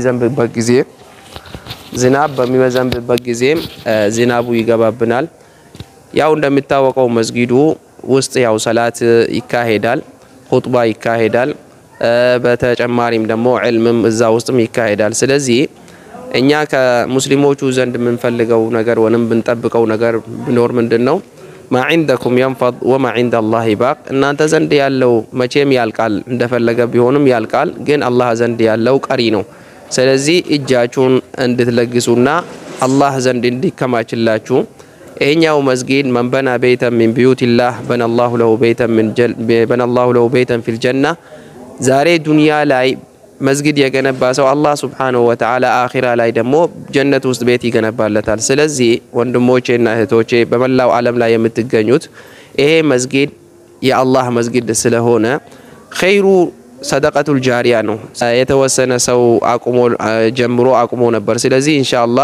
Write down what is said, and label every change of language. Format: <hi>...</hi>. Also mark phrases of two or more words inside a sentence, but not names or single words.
<am>በሚዘንብበት ጊዜ ዝናቡ ይገባብናል። ያው እንደሚታወቀው መስጊዱ ውስጥ ያው ሰላት ይካሄዳል፣ ኹጥባ ይካሄዳል። በተጨማሪም ደግሞ ዒልምም እዛ ውስጥም ይካሄዳል። ስለዚህ እኛ ከሙስሊሞቹ ዘንድ የምንፈልገው ነገር ወንም ብንጠብቀው ነገር ቢኖር ምንድነው</am> <ar>ما عندكم ينفض وما عند الله باق</ar> <am>እናንተ ዘንድ ያለው መቼም ያልቃል እንደፈለገ ቢሆንም ያልቃል ግን አላህ ዘንድ ያለው ቀሪ ነው። ስለዚህ እጃችሁን እንድትለግሱና አላህ ዘንድ እንዲከማችላችሁ ይሄኛው መስጊድ</am> <ar>من بنى بيتا من بيوت الله بنى الله له بيتا في الجنة</ar> <am>ዛሬ ዱንያ ላይ መስጊድ የገነባ ሰው አላህ</am> <ar>سبحانه وتعالى</ar> <am>አኺራ ላይ ደግሞ ጀነት ውስጥ ቤት ይገነባለታል። ስለዚህ ወንድሞቼና እህቶቼ በመላው ዓለም ላይ የምትገኙት ይሄ መስጊድ የአላህ መስጊድ ስለሆነ</am> <ar>خير صدقة الجارية</ar> <am>ነው። የተወሰነ ሰው ጀምሮ አቁሞ ነበር። ስለዚህ ኢንሻአላህ</am>